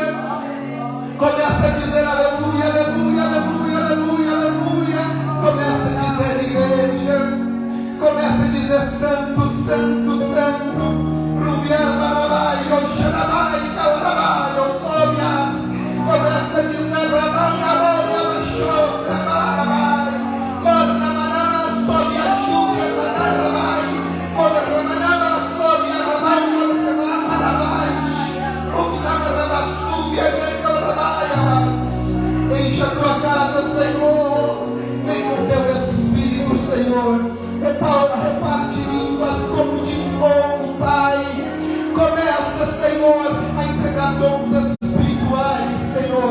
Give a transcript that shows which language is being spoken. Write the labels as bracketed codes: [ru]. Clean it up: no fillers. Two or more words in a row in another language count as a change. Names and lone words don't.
[pt] Começa a dizer aleluia, aleluia, aleluia, aleluia, aleluia. Começa a dizer igreja. Começa a dizer santo, santo, santo. Rubiamarabai, Oxanabai, Calarabai, Osobia. Começa a dizer Rabai, Rabai, Abachou, Ramarabai. Cornamanana, Sobia, Xúbia, Manarabai. Cornamanana, Sobia, Rabai, Cornamanarabai. Rubiamarabai, Subia, Calarabai. Enche a tua casa, Senhor. Vem com teu Espírito, Senhor. Reparte línguas como de fogo, Pai. Começa, Senhor, a entregar dons espirituais, Senhor.